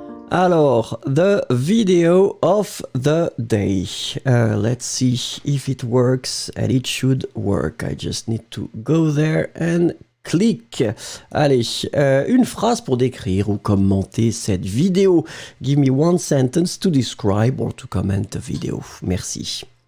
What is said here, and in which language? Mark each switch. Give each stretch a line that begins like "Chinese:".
English: Alors, the video of the day. Let's see if it works, and it should work. I just need to go there and click.
French: Allez, une phrase pour décrire ou commenter cette vidéo.
English: Give me one sentence to describe or to comment the video. Merci.